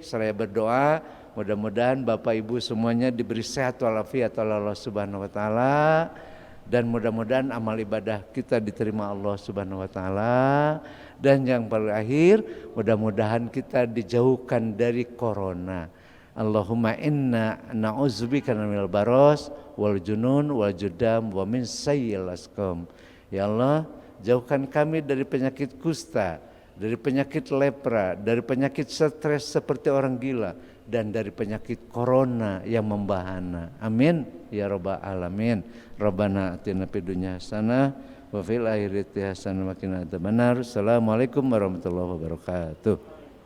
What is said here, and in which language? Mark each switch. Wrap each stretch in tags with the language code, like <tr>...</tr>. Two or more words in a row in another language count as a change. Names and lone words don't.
<id>Saya berdoa mudah-mudahan Bapak Ibu semuanya diberi sehat walafiat oleh Allah</id> <ar>سبحانه وتعالى</ar> <id>dan mudah-mudahan amal ibadah kita diterima Allah</id> <ar>سبحانه وتعالى</ar> <id>dan yang terakhir mudah-mudahan kita dijauhkan dari corona.</id> <ar>اللهم إنا نعوذ بك من البرص والجنون والجذام ومن سيئ الأسقام.</ar> <id>Ya Allah, jauhkan kami dari penyakit kusta, dari penyakit lepra, dari penyakit stres seperti orang gila, dan dari penyakit corona yang membahana.</id> <ar>آمين يا رب العالمين ربنا آتنا في الدنيا حسنة وفي الآخرة حسنة وقنا عذاب النار. السلام عليكم ورحمة الله وبركاته.</ar>